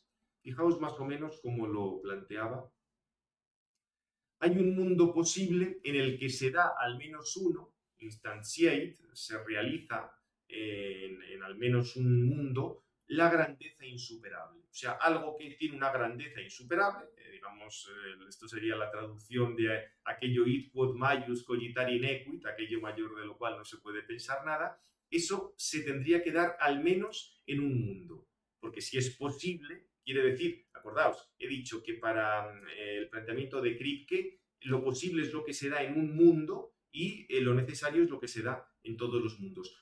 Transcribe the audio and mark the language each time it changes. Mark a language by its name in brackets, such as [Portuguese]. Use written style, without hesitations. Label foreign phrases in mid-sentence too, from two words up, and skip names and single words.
[Spanish] Fijaos más o menos cómo lo planteaba. Hay un mundo posible en el que se da al menos uno, instantiate, se realiza en al menos un mundo, la grandeza insuperable. O sea, algo que tiene una grandeza insuperable, esto sería la traducción de aquello [Latin] id quod maius cogitari nequit, [Spanish] aquello mayor de lo cual no se puede pensar nada, eso se tendría que dar al menos en un mundo. Porque si es posible, quiere decir, acordaos, he dicho que para el planteamiento de Kripke, lo posible es lo que se da en un mundo y lo necesario es lo que se da en todos los mundos.